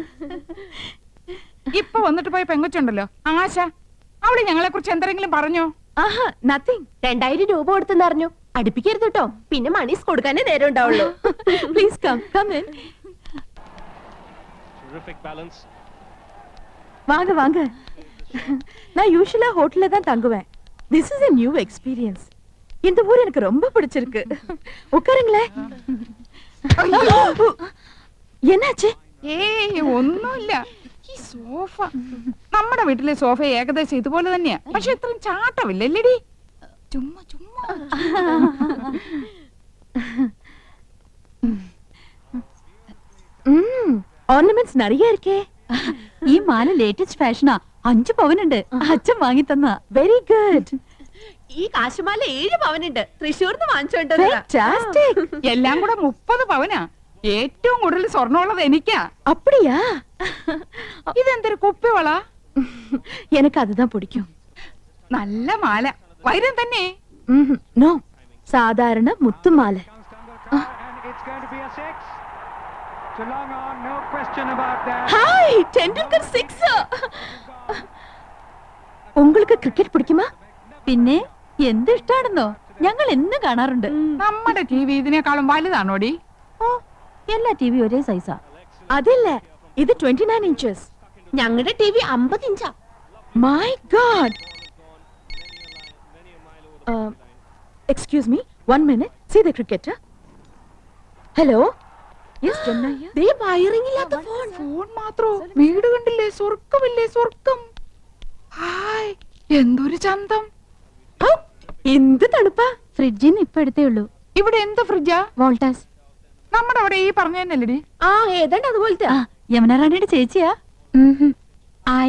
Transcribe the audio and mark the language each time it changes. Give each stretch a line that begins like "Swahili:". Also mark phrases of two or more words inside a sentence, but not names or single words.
Malayalam: ഇപ്പൊ വന്നിട്ട് പോയ പെങ്കൊച്ചുണ്ടല്ലോ, ആശ. അവള് ഞങ്ങളെ കുറിച്ച് എന്തെങ്കിലും പറഞ്ഞോ? ആഹാ, nothing. 2000 രൂപ കൊടുത്തെന്ന് അറിഞ്ഞു. അടുപ്പിക്കരുത് കേട്ടോ, പിന്നെ മണീസ് കൊടുക്കാനേ നേരം ഉണ്ടാവുള്ളൂ.
English: Please come in.
Tamil: வாங்க வாங்க. நான் யூஷுவலா ஹோட்டல்ல தான் தங்குவேன்.
English: This is a new experience.
Tamil: இந்த ஊர் எனக்கு ரொம்ப பிடிச்சிருக்கு. உட்காருங்களேன். என்னாச்சு?
Malayalam: ഏയ്, ഒന്നുമില്ല. ഈ സോഫ, നമ്മുടെ വീട്ടിലെ സോഫ ഏകദേശം ഇതുപോലെ തന്നെയാ. പക്ഷെ ഇത്രയും ചാട്ടമില്ലല്ലേടി? ചുമ്മാ ചുമ്മാ.
Tamil: ornaments நிறைய இருக்கே.
Malayalam: ഈ മാല ലേറ്റസ്റ്റ് ഫാഷനാ. 5 പവനുണ്ട്. അച്ഛൻ വാങ്ങി തന്ന.
English: very good.
Malayalam: ഈ കാശുമാല 7 പവനുണ്ട്. തൃശ്ശൂർന്ന് വാങ്ങിച്ചോണ്ട് Fantastic. എല്ലാം കൂടെ 30 പവനാ. ഏറ്റവും കൂടുതൽ സ്വർണ്ണമുള്ളത് എനിക്കാ.
Tamil: அப்படியா?
Malayalam: ഇതെന്തൊരു കുപ്പിവള?
Tamil: எனக்கு அதுதான் பிடிக்கும்.
Malayalam: നല്ല മാല. വൈരം തന്നെ.
Tamil: நோ, சாதாரண முத்து மாலை. ஹாய், டெண்டுல்கர் 6. உங்களுக்கு கிரிக்கெட் பிடிக்குமா?
Malayalam: പിന്നെ എന്ത് ഇഷ്ടാണെന്നോ? ഞങ്ങൾ എന്നും കാണാറുണ്ട്. നമ്മുടെ ടി വി ഇതിനേക്കാളും വലുതാണോടി? ഓ, എല്ലാ ടി വി ഒരേ സൈസാ. അതില്ല, ഇത് 29 inches. ഞങ്ങളുടെ ടി വി 50 ഇഞ്ചാ.
English: My God. Excuse me, 1 minute. See the cricketer. Hello. Yes, Jannaya.
Malayalam: ദേ വയറിംഗ് ഇല്ലാത്ത ഫോൺ. ഫോൺ മാത്രോ? വീട് കണ്ടില്ലേ? സ്വർഗമില്ലേ? സ്വർഗം. ഹായ്, എന്തൊരു ചന്തം. എന്ത് തണുപ്പാ. ഫ്രിഡ്ജിന്ന് ഇപ്പൊ എടുത്തേ ഉള്ളൂ. ഇവിടെ എന്ത് ഫ്രിഡ്ജാ? വോൾട്ടാസ്. നമ്മുടെ അവിടെ ഈ പറഞ്ഞ തന്നെയല്ലേടി? ആ, ഏതാണ്ട് അതുപോലത്തെ. യമുന റാണിയുടെ ചേച്ചിയാ. ആയ.